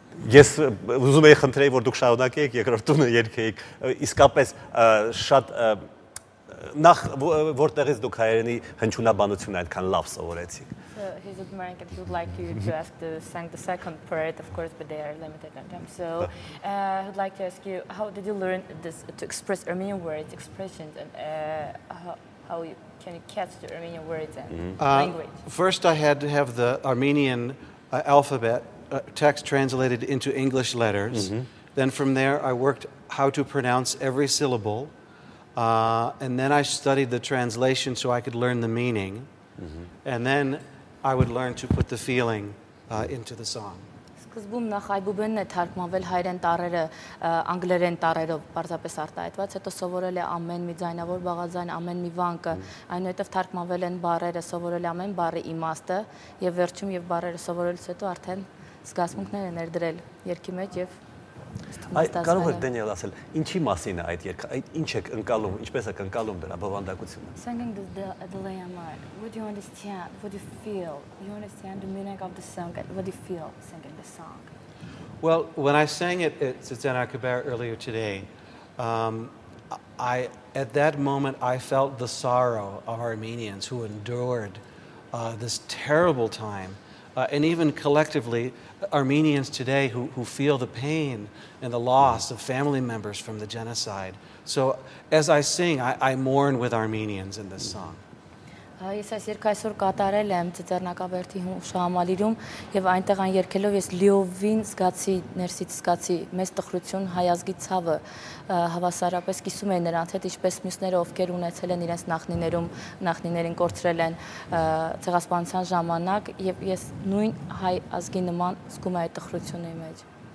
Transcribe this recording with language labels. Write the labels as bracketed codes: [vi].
[hy] Ես ուզում եի խնդրեի, որ դուք շարունակեիք երկրորդ տունը երգեիք, իսկապես շատ նախ որտեղից դուք հայերենի հնչյունաբանությունը այդքան լավ սովորեցիք։ [en] So he's American. He would like you to ask to sing the second part, of course, but they are limited on time. So he'd like to ask you, how did you learn this to express Armenian words, expressions, and how can you catch the Armenian words and language? First, I had to have the Armenian alphabet text translated into English letters. Then from there, I worked how to pronounce every syllable. And then I studied the translation so I could learn the meaning. And then I would learn to put the feeling into the song. [hy] Սկզբում նախ այբուբենն է թարգմանվել հայերեն տառերը անգլերեն տառերով պարզապես արտահայտված, հետո սովորել է ամեն մի ձայնավոր բաղաձայն, ամեն մի վանկը, այնուհետև թարգմանվել են բառերը, սովորել է ամեն բառի իմաստը եւ վերջում եւ բառերը սովորելուց հետո արդեն զգացմունքներ են ներդրել երգի մեջ եւ Կարող եք Դենիել ասել, ինչի մասին է այդ երգը, ինչ եք ընկալում, ինչպես եք ընկալում դրա բովանդակությունը։ [en] Singing the Layamar, what do you understand? What do you feel? You understand the meaning of the song? What do you feel singing the song? Well, when I sang it at Tzitana Kabar earlier today, at that moment I felt the sorrow of Armenians who endured this terrible time. And even collectively, Armenians today who feel the pain and the loss of family members from the genocide. So as I sing, I mourn with Armenians in this song. [hy] Ես այս երգը այսօր կատարել եմ Ծիծեռնակաբերդի հուշահամալիրում եւ այնտեղ այն երգելով ես լիովին զգացի ներսից զգացի մեծ տխրություն հայազգի ցավը հավասարապես կիսում են նրանց հետ ինչպես մյուսները ովքեր ունեցել են իրենց նախնիներին կորցրել են ցեղասպանության ժամանակ եւ ես նույն հայ ազգի նման զգում եմ այդ տխրությունը իմ մեջ